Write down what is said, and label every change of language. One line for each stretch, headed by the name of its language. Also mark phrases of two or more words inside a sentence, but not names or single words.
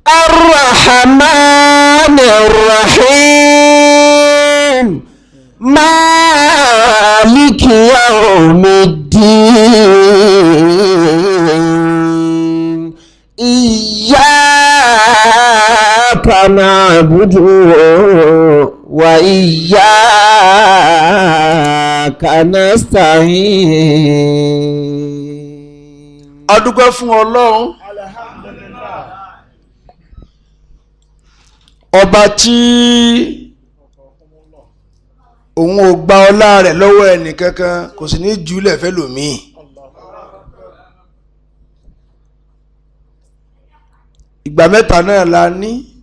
Arabic: الرحمن الرحيم مالك يوم الدين. إياك نعبد وإياك نستعين.
Yoruba: A dúpẹ́ fún Ọlọ́run ọba tí òun ò gba ọlá rẹ̀ lọ́wọ́ ẹnìkankan kò sì ní jùlẹ̀ fẹ́lòmíì. Ìgbà mẹ́ta náà la ní.